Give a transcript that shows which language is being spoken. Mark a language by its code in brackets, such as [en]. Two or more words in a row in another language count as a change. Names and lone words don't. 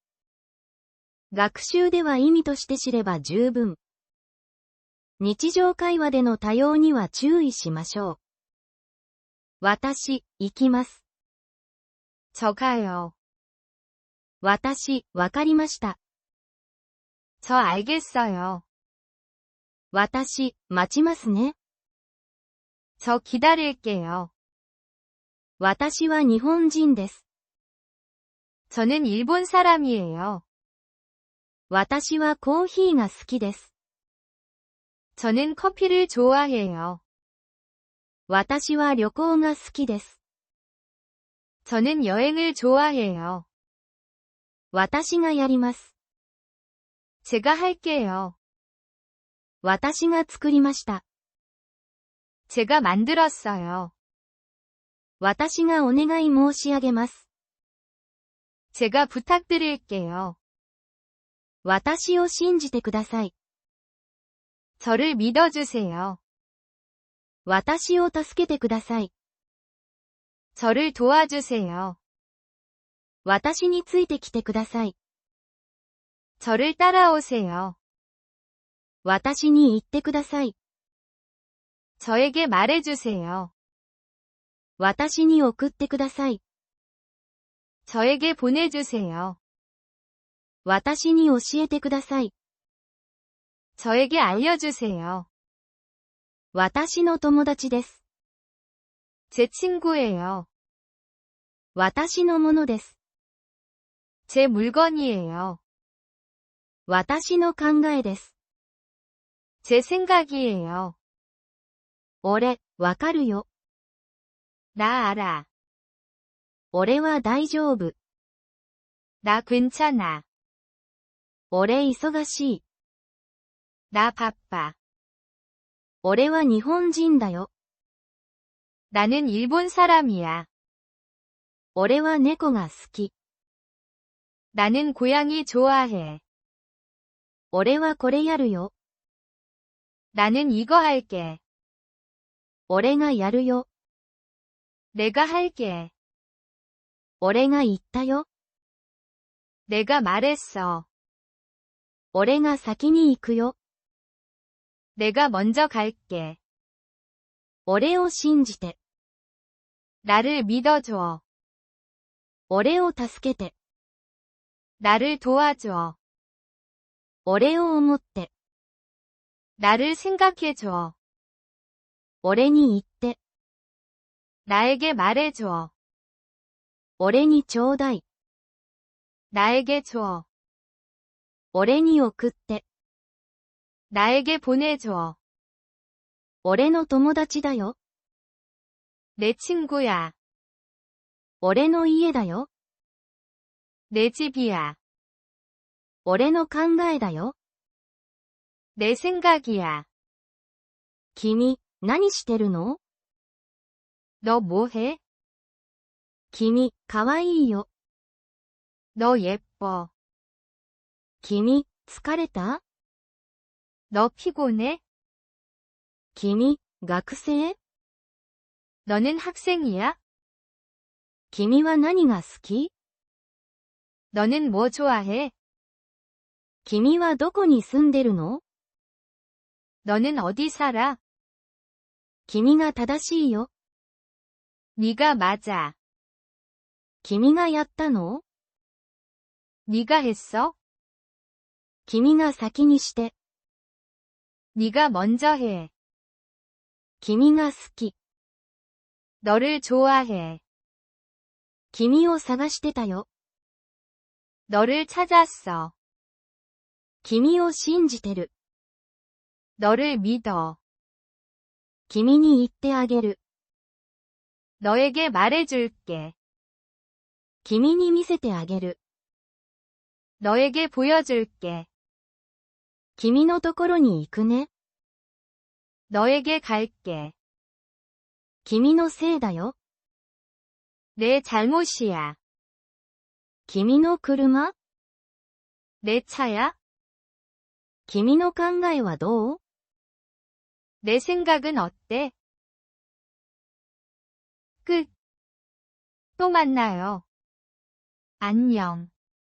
[ja] 学習では意味として知れば十分。日常会話での多用には注意しましょう。私、行きます。 [ko] 저가요. [ja] 私、わかりました。 [ko] 저 알겠어요. [ja] 私、待ちますね。 [ko] 저 기다릴게요. [ja] 私は日本人です。 [ko] 저는 일본 사람이에요. [ja] 私はコーヒーが好きです。 [ko] 저는 커피를 좋아해요. [ja] 私は旅行が好きです。 [ko] 저는 여행을 좋아해요. [ja] 私がやります。 [ko] 제가 할게요. [ja] 私が作りました。 [ko] 제가 만들었어요. [ja] 私がお願い申し上げます。 [ko] 제가 부탁드릴게요. [ja] 私を信じてください。 [ko] 저를 믿어주세요. [ja] 私を助けてください。 [ko] 저를 도와주세요. [ja] 私についてきてください。 [ko] 저를 따라오세요. [ja] 私に言ってください。 [ko] 저에게 말해주세요. [ja] 私に送ってください。 [ko] 저에게 보내주세요. [ja] 私に教えてください。 [ko] 저에게 알려주세요. [ja] 私の友達です。 [ko] 제 친구예요. [ja] 私のものです。 [ko] 제 물건이에요. [ja] 私の考えです。 [ko] 제 생각이에요. [ja] 俺、わかるよ。 [ko] 나 알아. [ja] 俺は大丈夫。 [ko] 나 괜찮아. [ja] 俺忙しい。 [ko] 나 바빠. [ja] 俺は日本人だよ。 [ko] 나는 일본 사람이야. [ja] 俺は猫が好き。 [ko] 나는 고양이 좋아해. [ja] 俺はこれやるよ。 [ko] 나는 이거 할게. [ja] 俺がやるよ。 [ko] 내가 할게. [ja] 俺が言ったよ。 [ko] 내가 말했어. [ja] 俺が先に行くよ。 [ko] 내가 먼저 갈게. [ja] 俺を信じて。 [ko] 나를 믿어줘. [ja] 俺を助けて。 [ko] 나를 도와줘. [ja] 俺を思って。 [ko] 나를 생각해줘. [ja] 俺に言って。 [ko] 나에게 말해줘. [ja] 俺にちょうだい。 [ko] 나에게 줘. [ja] 俺に送って。 [ko] 나에게 보내줘. [ja] 俺の友達だよ。 [ko] 내 친구야. [ja] 俺の家だよ。 [ko] 내 집이야. [ja] 俺の考えだよ。 [ko] 내 생각이야. [ja] 君、何してるの？ [ko] 너 뭐해? [ja] 君、かわいいよ。 [ko] 너 예뻐. [ja] 君、疲れた？ [ko] 너 피곤해? [ja] 君、学生？ [ko] 너는 학생이야? [ja] 君は何が好き？ [ko] 너는 뭐 좋아해? [ja] 君はどこに住んでるの？ [ko] 너는 어디 살아? [ja] 君が正しいよ。 [ko] 네가 맞아. [ja] 君がやったの？ [ko] 네가 했어? [ja] 君が先にして。 [ko] 네가 먼저 해. [ja] 君が好き。 [ko] 너를 좋아해. [ja] 君を探してたよ。 [ko] 너를 찾았어. [ja] 君を信じてる。 [ko] 너를 믿어. [ja] 君に言ってあげる。 [ko] 너에게 말해줄게. [ja] 君に見せてあげる。 [ko] 너에게 보여줄게. [ja] 君のところに行くね。 [ko] 너에게 갈게. [ja] 君のせいだよ。 [ko] 내 잘못이야. [ja] 君の車？ [ko] 내 차야? [ja] 君の考えはどう？ [ko] 내 생각은 어때? 끝. 또 만나요. 안녕.